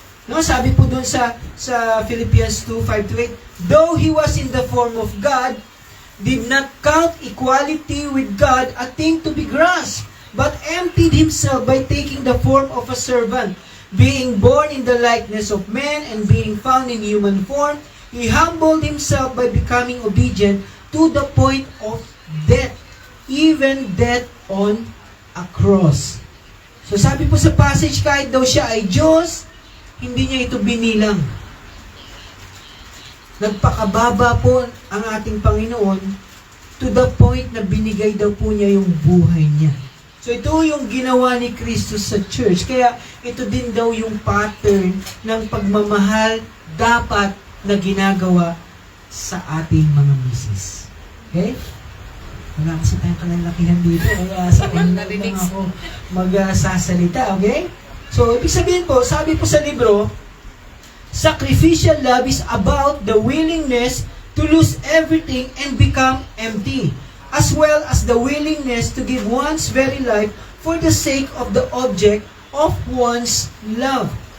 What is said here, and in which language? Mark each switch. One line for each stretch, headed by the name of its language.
Filipino: No, sabi po doon sa
English: Philippians 2, 5-8, though He was in the form of God, did not count equality with God a thing to be grasped, but emptied Himself by taking the form of a servant, being born in the likeness of men and being found in human form, He humbled Himself by becoming obedient to the point of death, even death on a cross.
Filipino: So sabi po sa passage, kahit daw siya ay Diyos, hindi niya ito binilang. Nagpakababa po ang ating Panginoon
English: to the point
Filipino: na binigay daw po niya yung buhay niya. So ito yung ginawa ni Kristo sa church. Kaya ito din daw yung pattern ng pagmamahal dapat na ginagawa sa ating mga misis. Okay? Wala kasi tayong kalalakihan dito. Kaya sa inyo lang ako magsasalita. Okay? So, ibig sabihin po, sabi po sa libro,
English: sacrificial love is about the willingness to lose everything and become empty, as well as the willingness to give one's very life for the sake of the object of one's love.